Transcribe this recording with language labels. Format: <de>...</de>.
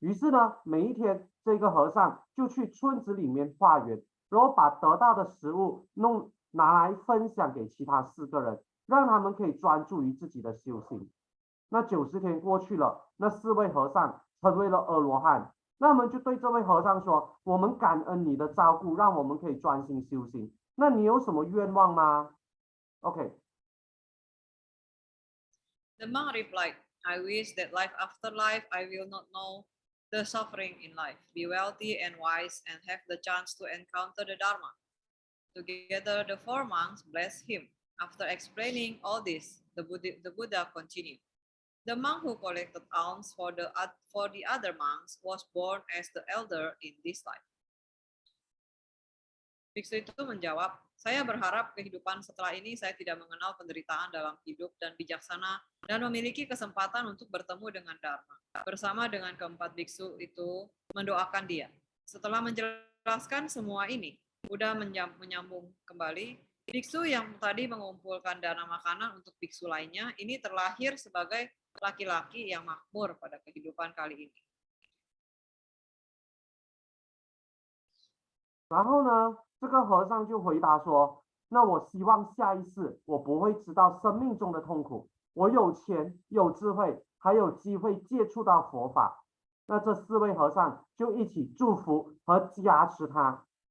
<zh>于是呢，每一天这个和尚就去村子里面化缘，然后把得到的食物拿来分享给其他4个人，让他们可以专注于自己的修行。那90天过去了，那4位和尚成为了阿罗汉。那我们就对这位和尚说：“我们感恩你的照顾，让我们可以专心修行。那你有什么愿望吗 ？”OK。</zh> <en>The monk replied, I wish that life after life I will not know the suffering in life, be wealthy and wise, and have the chance to encounter the Dharma. Together, the 4 monks blessed him. After explaining all this, the Buddha continued. The monk who collected alms for the other monks was born as the elder in this life.</en> <id>Biksu itu menjawab, saya berharap kehidupan setelah ini saya tidak mengenal penderitaan dalam hidup dan bijaksana dan memiliki kesempatan untuk bertemu dengan Dharma. Bersama dengan keempat biksu itu mendoakan dia. Setelah menjelaskan semua ini, Buddha menyambung kembali, biksu yang tadi mengumpulkan dana makanan untuk biksu lainnya, ini terlahir sebagai laki-laki yang makmur pada kehidupan kali ini.</id> <zh>然后呢，这个和尚就回答说：“那我希望下一世我不会知道生命中的痛苦，我有钱有智慧，还有机会接触到佛法。” 那这4位和尚就一起祝福和加持他。</zh>